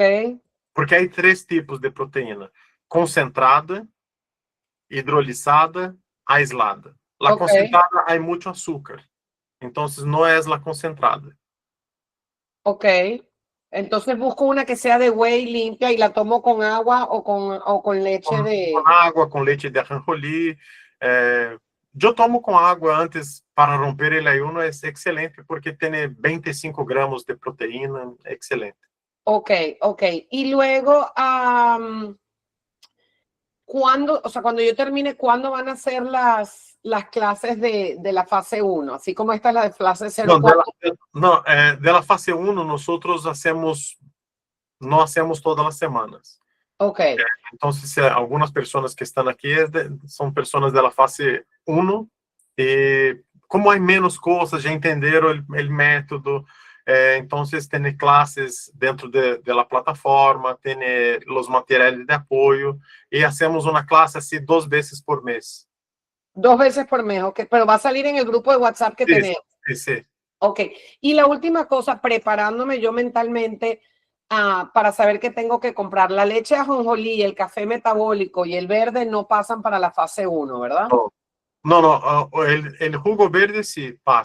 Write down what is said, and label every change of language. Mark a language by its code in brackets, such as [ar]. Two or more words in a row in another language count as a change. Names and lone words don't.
[es] Porque hay 3 tipos de proteína: concentrada, hidrolisada, aislada. La ok, concentrada hay mucho azúcar, entonces no es la concentrada. ok. Entonces busco una que sea de whey limpia y la tomo con agua o con leche de... [pt] Com água, com leite de ajonjolí. Eu tomo com água antes para [es] romper el ayuno, [pt] é excelente porque tem 25 gramos de proteína, é excelente. Ok, ok. [es] Y luego, ¿cuándo, o sea, cuando yo termine, cuándo van a ser las clases de la fase 1? Así como esta es la de fase 0. Não, de la fase 1, nosotros não hacemos [pt] todas as semanas. [es] Ok, [pt] Então, se algumas pessoas que estão aqui são pessoas da fase 1, e como há menos coisas, já entenderam o método, então tem classes dentro da plataforma, tem os materiais de apoio, e hacemos uma classe assim 2 vezes por mês. [es] 2 veces por mes, ok, pero va a salir en el grupo de WhatsApp que Sí, tenemos. sí, sí. Ok, y la última cosa, preparándome yo mentalmente para saber que tengo que comprar la leche de ajonjolí, el café metabólico y el verde no pasan para la fase 1, ¿verdad? No, el jugo verde sí pasa.